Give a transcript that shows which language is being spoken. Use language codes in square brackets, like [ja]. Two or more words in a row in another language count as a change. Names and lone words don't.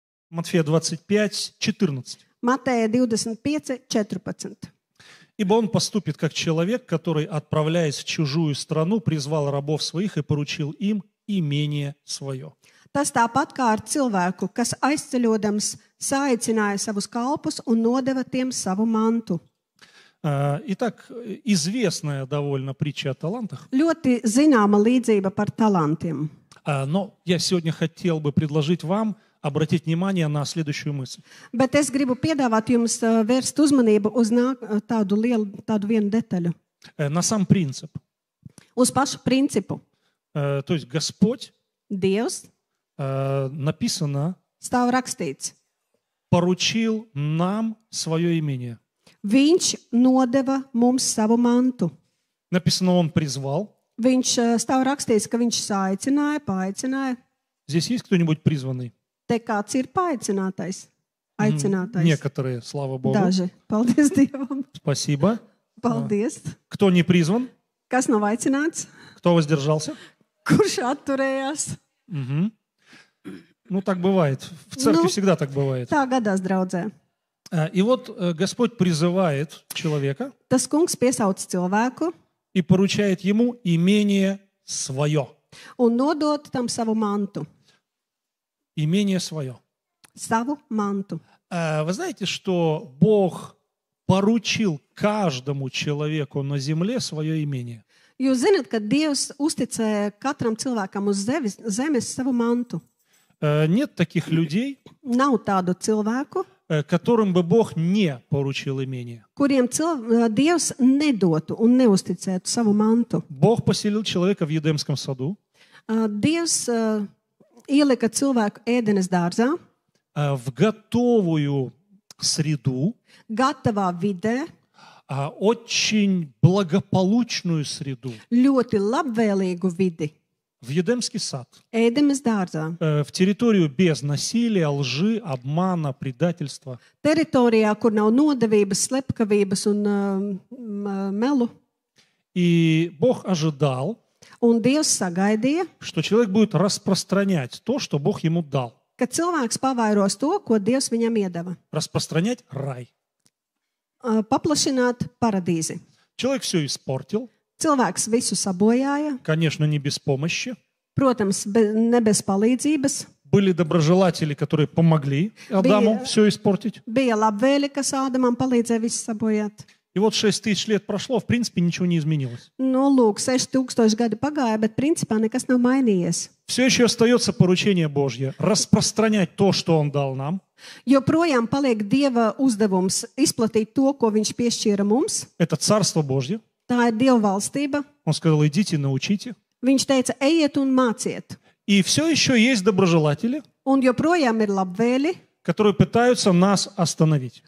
[ru] Матфея 25, 14. [lv] Mateja 25, 14. [ru] «Ибо он поступит, как человек, который, отправляясь в чужую страну, призвал рабов своих и поручил им имение свое». [lv] Tas tāpat kā ar cilvēku, kas aizceļodams saicināja savus kalpus un nodeva tiem savu mantu. [ru] Итак, известная довольно притча о талантах. [lv] Ļoti zināma līdzība par talantiem. [ru] Но я сегодня хотел бы предложить вам обратить внимание на следующую мысль. [lv] Bet es gribu piedāvāt jums vērst uzmanību uz tādu vienu detaļu. [ru] На сам принцип. [lv] Uz pašu principu. [ru] То есть Господь, [lv] Dievs, [ru] написано, [lv] stāv rakstīts. [ru] поручил нам свое имение. [lv] Viņš nodeva mums savu mantu. [ru] Написано, он призвал. [lv] Viņš stāv rakstīts, ka viņš saicināja, paaicināja. [ru] Здесь есть кто-нибудь призванный? [lv] Te kāds ir paaicinātais? Aicinātais. [ru] Некоторые, слава Богу. [lv] Daži. Paldies Dievam. [ru] Спасибо. [lv] Paldies. [ru] Кто не призван? [lv] Kas nav aicināts? [ru] Кто воздержался? [lv] Kurš atturējās? [ru] Угу. Ну, так бывает. В церкви всегда так бывает. [lv] Tā gadās, draudzē. [ru] И вот Господь призывает человека [lv] Tas kungs piesauc cilvēku [ru] и поручает ему имение свое. [lv] un nodot tam savu mantu. [ru] Имение свое. [lv] Savu mantu. [ru] Вы знаете, что Бог поручил каждому человеку на земле свое имение? [lv] Jūs zināt, ka Dievs uzticēja katram cilvēkam uz zemes savu mantu. [ru] Нет таких людей, [lv] Nav tādu cilvēku, [ru] которым бы Бог не поручил имение. [lv] kuriem Dievs nedotu un neusticētu savu mantu. [ru] Бог поселил человека в Едемском саду, [lv] Dievs ielika cilvēku ēdenes dārzā, [ru] в готовую среду, [lv] gatavā vidē, [ru] очень благополучную среду, [lv] ļoti labvēlīgu vidi. [ru] в Едемский сад, [lv] Ēdenes dārzā, [ru] в территорию без насилия, лжи, обмана, предательства. [lv] teritorijā, kur nav nodevības, slepkavības un melu. [ru] И Бог ожидал, [lv] Un Dievs sagaidīja, [ru] что человек будет распространять то, что Бог ему дал. [lv] ka cilvēks pavairos to, ko Dievs viņam iedeva. [ru] Распространять рай. [lv] Paplašināt paradīzi. [ru] Человек все испортил, [lv] Cilvēks visu sabojāja, [ru] конечно, не без помощи. [lv] protams, ne bez palīdzības. [ru] Были доброжелатели, которые помогли Адаму все испортить. [lv] Bija labvēli, kas Ādamam palīdzēja visu sabojāt. [ru] И вот 6000 лет прошло, в принципе, ничего не изменилось. [lv] Nu, lūk, 6000 gadi pagāja, bet principā nekas nav mainījies. [ru] Все еще остается поручение Божье распространять то, что Он дал нам. [lv] Joprojām paliek Dieva uzdevums izplatīt to, ko Viņš piešķīra mums. [ru] Это Царство Божье. [lv] Tā ir Dieva valstība. [ru] Он сказал, идите, научите. [lv] Viņš teica, ejiet un māciet. [ru] И все еще есть доброжелатели, [lv] Un joprojām ir labvēli, [ru] которые пытаются нас остановить.